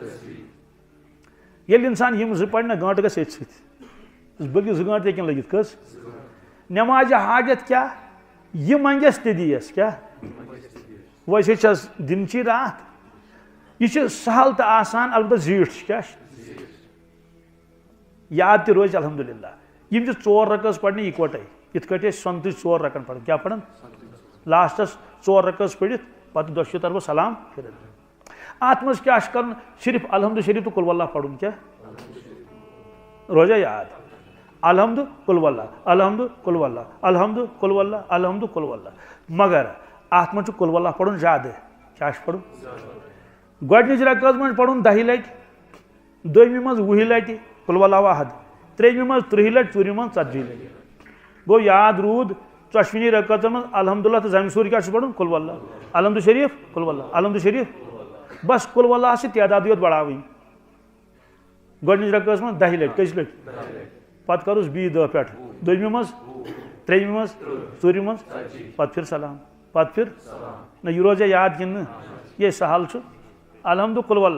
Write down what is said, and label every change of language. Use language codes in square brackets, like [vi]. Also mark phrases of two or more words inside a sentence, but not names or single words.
[ks] ییٚلہِ انسان یِم 2 پرِ نہ گٲنٛٹہٕ گژھِ أتھۍ سۭتۍ بٔلکہِ 2 گٲنٛٹہٕ تہِ ہیٚکن لٔگِتھ کٔژ نمازِ حاجت کیٛاہ یہِ منگٮ۪س تہِ دِیَس کیٛاہ ویسے چھس دِنچی راتھ یہ چھِ سہل تہٕ آسان البتہ زیٖٹھ چھِ کیٛاہ چھِ یاد تہِ روزِ الحمدُاللہ یِم چھِ 4 رکٲژ پرنہِ یِکوٹے یِتھ کٲٹھۍ أسۍ سۄنتٕچ 4 رکن پران کیٛاہ پران لاسٹس 4 رکٲژ پٔرِتھ پتہٕ دۄشوٕے طرفہٕ سلام پھِرِتھ اتھ منٛز کیٛاہ چھُ کرُن صرف الحمدُ شریف تہٕ قُل واللہ پرُن کیٛاہ روزیا یاد الحمد قل واللہ الحمد قل واللہ الحمد قل واللہ الحمد قل واللہ [ur] مگر ات من قل واللہ پڑھن زیادہ کیا پڑھن گۄڈنِچ رکعت من پڑھن [ks] 10 لٹہِ دویمہِ منٛز 20 لٹہِ قل واللہ احد ترٛیٚیمہِ منٛز 30 لٹہِ ژوٗرمہِ منٛز 40 لٹہِ گوٚو یاد روٗد ژۄشوٕنی رکعتن منٛز الحمدللہ تہٕ زمہِ سوٗر کیٛاہ چھُ پڑھن قل واللہ الحمد شریف قل واللہ الحمد شریف بس قل واللہ چھِ تعدادٕے یوت بڑاوٕنۍ گۄڈنِچ رکعتس منٛز 10 لٹہِ کٔژِ لٹہِ پتہٕ کروس بیٚیہِ 10 پٮ۪ٹھ دویمہِ منٛز ترٛیٚیمہِ منٛز ژوٗرمہِ منٛز پتہٕ پھر سلام پتہٕ پھر نہ یہِ روزیا یاد کِنہٕ نہٕ یہِ سہل چھُ الحمد قل واللہ